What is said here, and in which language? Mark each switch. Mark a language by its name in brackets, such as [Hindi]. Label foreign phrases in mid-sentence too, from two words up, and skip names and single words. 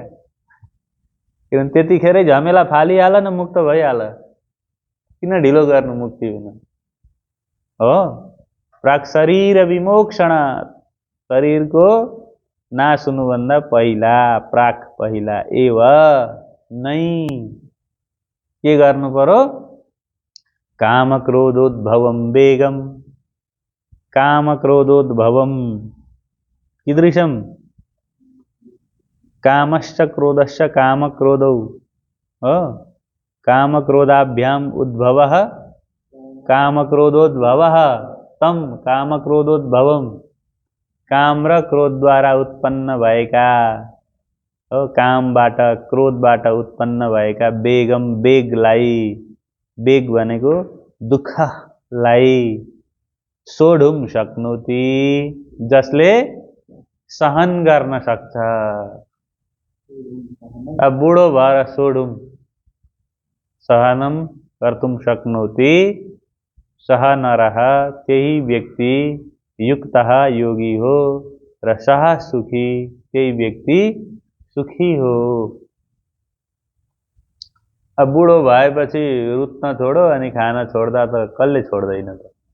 [Nepali] किनभने त्यतिखेरै झमेला फालिहाल न, मुक्त भइहाल, किन ढिलो गर्नु मुक्ति हुन? हो, [Sanskrit] प्राक शरीर विमोक्षण, [Nepali] शरीरको नाश हुनुभन्दा पहिला, प्राक पहिला एव नै के गर्नु पर्यो? [Sanskrit] काम क्रोधोद्भवम वेगम, काम क्रोधोद्भवम कीदृशम? कामश्च क्रोधश्च काम क्रोधौ, काम क्रोधाभ्याम उद्भवः काम क्रोधोद्भवः तम काम क्रोधोद्भवम, [Nepali] काम र क्रोधद्वारा उत्पन्न भएका, कामबाट क्रोधबाट उत्पन्न भएका वेगम, वेगलाई, वेग भनेको दुःखलाई, [Sanskrit] सोढुम शक्नोति, [Nepali] जसले सहन गर्न सक्छ। अब बुढो भएर [Sanskrit] सोढुम, सहनम कर्तुम शक्नोति, सह नरः, [Nepali] त्यही व्यक्ति [Sanskrit] युक्तः योगी [Nepali] हो, र [Sanskrit] सह सुखी, [Nepali] त्यही व्यक्ति सुखी हो। अब बुढो भएपछि रुत्न छोडो अनि खान छोड्दा त कसले छोड्दैन त?